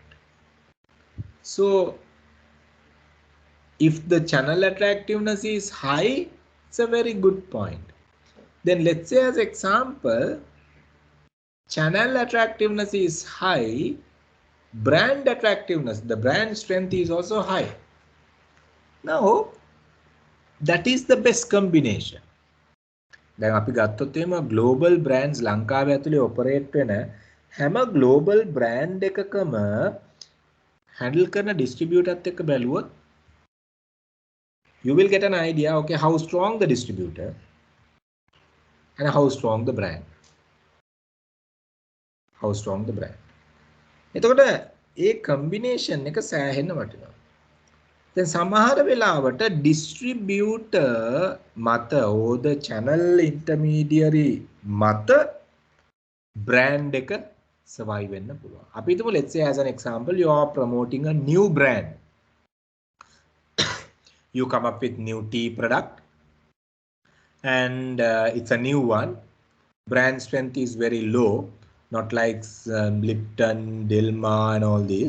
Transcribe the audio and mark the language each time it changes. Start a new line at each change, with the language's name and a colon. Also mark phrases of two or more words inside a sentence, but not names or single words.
English: So if the channel attractiveness is high, it's a very good point. Then let's say as example, channel attractiveness is high, brand attractiveness, the brand strength is also high. Now that is the best combination.
Sinhala: දැන් අපි ගත්තොත් එහෙම
English: global brands
Sinhala: ලංකාවේ ඇතුලේ operate වෙන හැම
English: global brand
Sinhala: එකකම handle කරන distributor එකත් එක්ක බැලුවොත්
English: you will get an idea, okay, how strong the distributor and how strong the brand.
Sinhala: එතකොට ඒ combination එක සෑහෙන්න වටිනවා. දැන් සමහර වෙලාවට distributor මත
English: or the channel intermediary
Sinhala: මත brand එක survive වෙන්න පුළුවන්. අපි හිතමු
English: let's say as an example you are promoting a new brand. You come up with new tea product and it's a new one. Brand strength is very low, not like Lipton, Dilma and all these.